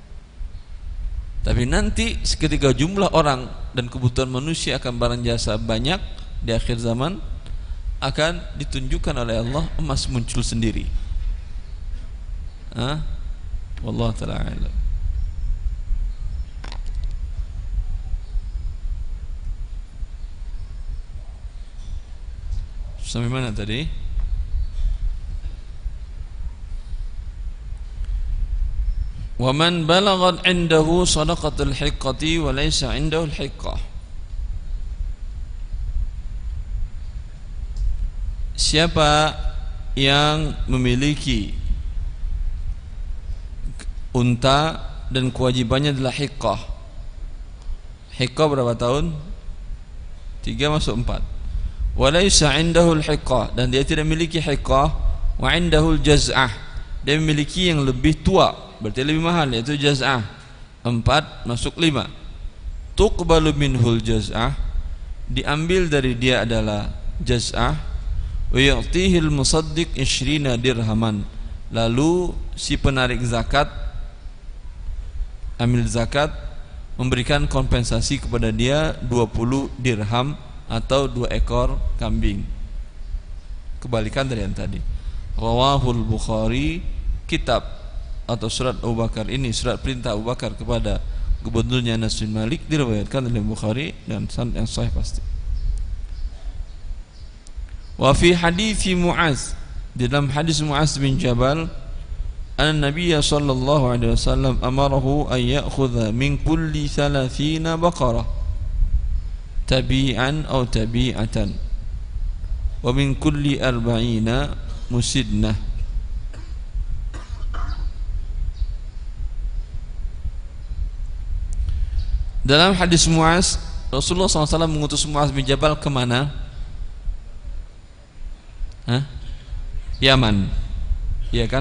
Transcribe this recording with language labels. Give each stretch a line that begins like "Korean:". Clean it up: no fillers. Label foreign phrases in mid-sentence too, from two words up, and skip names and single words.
Indonesian: Tapi nanti ketika jumlah orang dan kebutuhan manusia akan barang jasa banyak di akhir zaman, akan ditunjukkan oleh Allah emas muncul sendiri.
Arabic: والله تعالى أعلم.
Indonesian: Sampai mana tadi?
Arabic: ومن بلغت عنده صدقة الحقة وليس عنده الحقة.
Indonesian: Siapa yang memiliki unta dan kewajibannya adalah hiqqah. Hiqqah berapa tahun? 3 masuk 4.
Arabic: وليس عنده الحقة,
Indonesian: dan dia tidak memiliki hiqqah.
Arabic: وعنده الجذعة,
Indonesian: dia memiliki yang lebih tua, berarti lebih mahal, yaitu jaz'ah. 4 masuk 5.
Arabic: تقبل منه الجذعة,
Indonesian: diambil dari dia adalah jaz'ah.
Arabic: ويعطيه المصدق 20 درهما,
Indonesian: lalu si penarik zakat, amil zakat, memberikan kompensasi kepada dia 20 dirham atau 2 ekor kambing. Kebalikan dari yang tadi.
Arabic: رواه البخاري,
Indonesian: kitab atau surat Abu Bakar ini, surat perintah Abu Bakar kepada gubernurnya Anas bin Malik, diriwayatkan oleh Bukhari dan sanad yang sahih pasti.
Arabic: وفي حديث معاذ,
Indonesian: di dalam hadis Muaz bin Jabal,
Arabic: النبي صلى الله عليه وسلم أمره أن يأخذ من كل 30 بقرة تبيعا أو تبيعة ومن كل 40 مسنة.
Indonesian: Dalam hadis Muaz, Rasulullah SAW mengutus Muaz bin Jabal kemana? Yaman, iya kan?